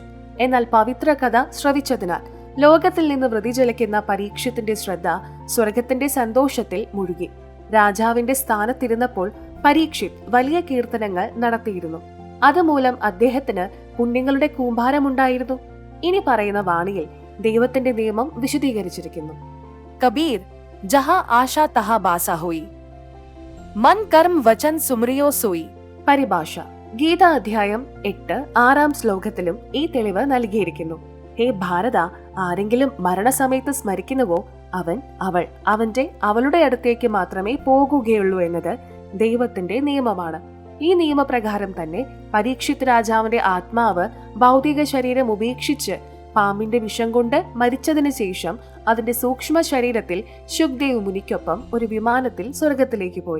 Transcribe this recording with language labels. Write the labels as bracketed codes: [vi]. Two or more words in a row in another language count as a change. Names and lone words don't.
[ml] എന്നാൽ പവിത്ര കഥ ശ്രവിച്ചതിനാൽ ലോകത്തിൽ നിന്ന് വ്യതിചലിക്കുന്ന പരീക്ഷത്തിന്റെ ശ്രദ്ധ സ്വർഗത്തിന്റെ സന്തോഷത്തിൽ മുഴുകി. രാജാവിന്റെ സ്ഥാനത്തിരുന്നപ്പോൾ പരീക്ഷിത് വലിയ കീർത്തനങ്ങൾ നടത്തിയിരുന്നു. അതുമൂലം അദ്ദേഹത്തിന് പുണ്യങ്ങളുടെ കൂമ്പാരമുണ്ടായിരുന്നു. ഇനി പറയുന്ന വാണിയിൽ ദൈവത്തിന്റെ നിയമം വിശദീകരിച്ചിരിക്കുന്നു. [hi] कबीर जहाँ आशा तहाँ बासा हुई, मन कर्म वचन सुमरियो सोई. [ml] പരിഭാഷ. ഗീത അധ്യായം 8 6 ശ്ലോകത്തിലും ഈ തെളിവ് നൽകിയിരിക്കുന്നു. ഹേ ഭാരത, ആരെങ്കിലും മരണസമയത്ത് സ്മരിക്കുന്നുവോ അവൻ അവൾ അവന്റെ അവളുടെ അടുത്തേക്ക് മാത്രമേ പോകുകയുള്ളൂ എന്നത് ദൈവത്തിന്റെ നിയമമാണ്. ഈ നിയമപ്രകാരം തന്നെ പരീക്ഷിത് രാജാവിന്റെ ആത്മാവ് ഭൗതിക ശരീരം ഉപേക്ഷിച്ച് പാമ്പിന്റെ വിഷം കൊണ്ട് മരിച്ചതിനു ശേഷം അതിന്റെ സൂക്ഷ്മ ശരീരത്തിൽ ശുക്ദേവ് മുനിക്കൊപ്പം ഒരു വിമാനത്തിൽ സ്വർഗത്തിലേക്ക് പോയി.